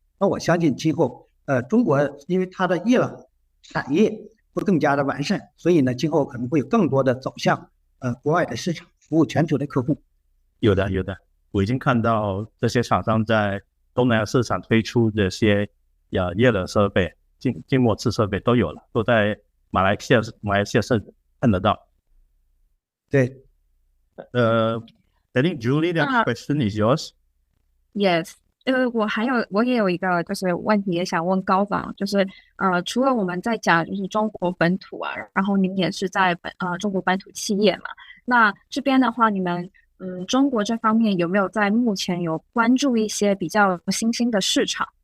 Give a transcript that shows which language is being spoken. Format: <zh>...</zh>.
<zh>那我相信今后中国因为它的液冷产业会更加的完善，所以呢，今后可能会有更多的走向国外的市场，服务全球的客户。有的，我已经看到这些厂商在东南亚市场推出这些液冷设备、浸没式设备都有了，都在马来西亚是看得到。对</zh> <en>I think Julie, the question is yours. Yes.</en> <zh>我也有一个就是问题也想问高总，就是除了我们在讲就是中国本土然后您也是在中国本土企业嘛，那这边的话你们中国这方面有没有在目前有关注一些比较新兴的市场？</zh>